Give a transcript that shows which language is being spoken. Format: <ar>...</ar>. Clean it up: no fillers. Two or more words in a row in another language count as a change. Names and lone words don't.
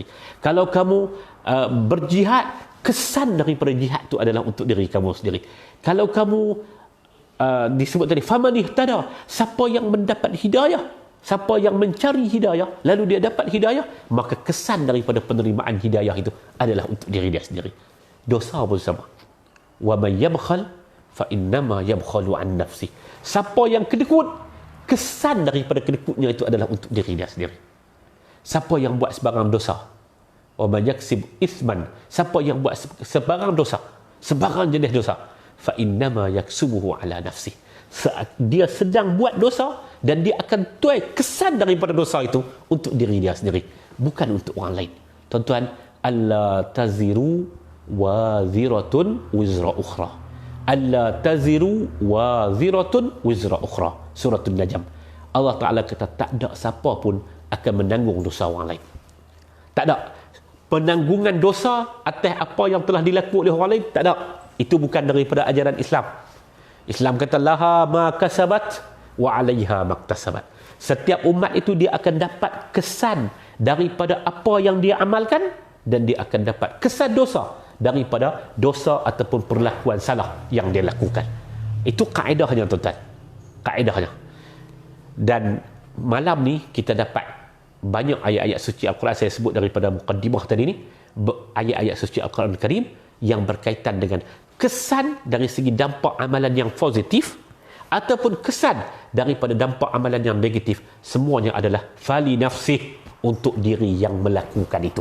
<ms>Kalau kamu berjihad, kesan daripada jihad itu adalah untuk diri kamu sendiri. Kalau kamu disebut tadi</ms> <ar>فمن اهتدى,</ar> <ms>siapa yang mendapat hidayah, siapa yang mencari hidayah lalu dia dapat hidayah, maka kesan daripada penerimaan hidayah itu adalah untuk diri dia sendiri. Dosa pun sama.</ms> <ar>ومن يبخل فإنما يبخل عن نفسه.</ar> <ms>Siapa yang kedekut, kesan daripada kedekutnya itu adalah untuk diri dia sendiri. Siapa yang buat sebarang dosa,</ms> <ar>ومن يكسب إثما,</ar> <ms>siapa yang buat sebarang dosa, sebarang jenis dosa,</ms> <ar>فإنما يكسبه على نفسه,</ar> <ms>dia sedang buat dosa dan dia akan tuai kesan daripada dosa itu untuk diri dia sendiri, bukan untuk orang lain. Tuan-tuan,</ms> <ar>ألا تزر وازرة وزر أخرى، ألا تزر وازرة وزر أخرى, surah An-Najm.</ar> <ms>Allah Ta'ala kata tak ada siapa pun akan menanggung dosa orang lain. Tak ada penanggungan dosa atas apa yang telah dilakukan oleh orang lain, tak ada. Itu bukan daripada ajaran Islam. Islam kata</ms> <ar>لها ما كسبت وعليها ما اكتسبت.</ar> <ms>Setiap umat itu dia akan dapat kesan daripada apa yang dia amalkan, dan dia akan dapat kesan dosa daripada dosa ataupun perlakuan salah yang dia lakukan. Itu kaedahnya, tuan-tuan. Kaedahnya. Dan malam ni kita dapat banyak ayat-ayat suci Al-Quran, saya sebut daripada muqaddimah tadi ni, ayat-ayat suci Al-Quran Al-Karim yang berkaitan dengan kesan dari segi dampak amalan yang positif ataupun kesan daripada dampak amalan yang negatif, semuanya adalah</ms> <ar>فلنفسه,</ar> <ms>untuk diri yang melakukan itu.</ms>